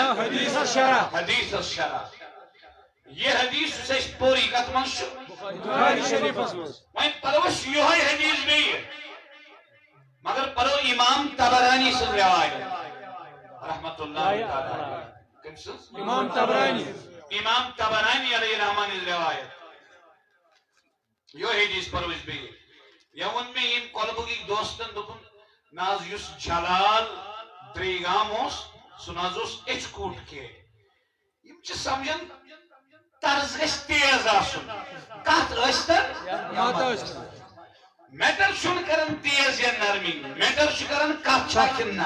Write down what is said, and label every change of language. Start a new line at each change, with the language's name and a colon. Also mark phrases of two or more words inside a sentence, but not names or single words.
Kashmiri: حدیثس شرح حدیثس شرح یہ حدیث یُس اَسہِ پوٚر یہِ کتھ منٛز چھُ بخاری شریفس منٛز وۄنۍ پرو أسۍ یِہوے حدیث بیٚیہِ مگر پرو امام طبرانی سٕنٛز روایت
Arabic: رحمت اللہ تعالیٰ
Kashmiri: کٔمۍ سٕنٛز امام طبرانی امام طبرانی
Arabic: علیہ رحمان
Kashmiri: ہٕنٛز روایت یِہوے حدیث پرو أسۍ بیٚیہِ ییٚمۍ ووٚن مےٚ ییٚمۍ کۄلبُکٕکۍ دوستن دوٚپُن نہ حظ یُس جلال درٛیگام اوس سُہ نہ حظ اوس ایچ کوٗٹ کینٛہہ یِم چھِ سمجھان طرز گژھِ تیز آسُن کتھ ٲسۍتن میٹر چھُنہٕ کران تیز یا نرمی میٹر چھُ کران کتھ چھا کِنہٕ نہ